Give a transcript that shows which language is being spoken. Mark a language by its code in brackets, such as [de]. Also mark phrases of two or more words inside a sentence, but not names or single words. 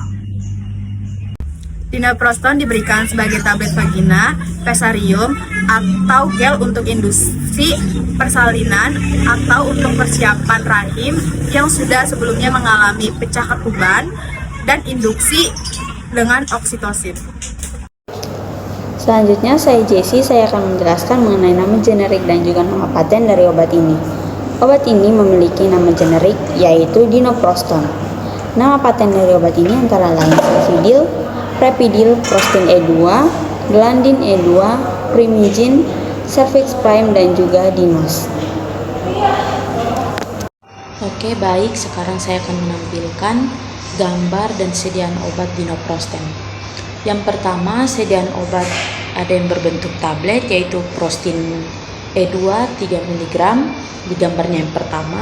[id] Dinoproston diberikan sebagai tablet vagina, pesarium, atau gel untuk industri persalinan atau untuk persiapan rahim yang sudah sebelumnya mengalami pecah ketuban dan induksi dengan oksitosin. Selanjutnya saya Jessie, saya akan menjelaskan mengenai nama generik dan juga nama paten dari obat ini. Obat ini memiliki nama generik yaitu dinoproston. Nama paten dari obat ini antara lain Sulfidil, Prepidil, Prostin E2, Glandin E2, Primigine, Cervix Prime, dan juga Dinos. Oke, baik, sekarang saya akan menampilkan gambar dan sediaan obat dinoproston. Yang pertama, sediaan obat ada yang berbentuk tablet yaitu Prostin E2 3 mg di gambarnya yang pertama.